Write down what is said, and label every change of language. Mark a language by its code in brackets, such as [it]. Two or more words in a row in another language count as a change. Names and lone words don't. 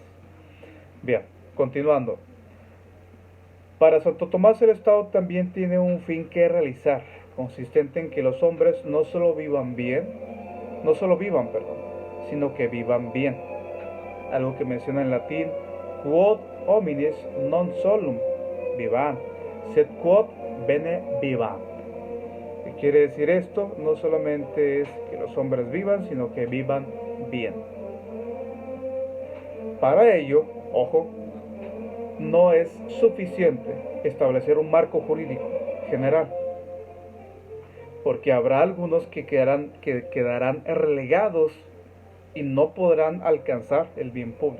[es] Bien, continuando. Para Santo Tomás el Estado también tiene un fin que realizar, consistente en que los hombres no solo vivan, sino que vivan bien. Algo que menciona en latín, [la] quod homines non solum vivant, sed quod bene vivant. [es] ¿Qué quiere decir esto? No solamente es que los hombres vivan, sino que vivan bien. Para ello, ojo, no es suficiente establecer un marco jurídico general, porque habrá algunos que quedarán relegados y no podrán alcanzar el bien público.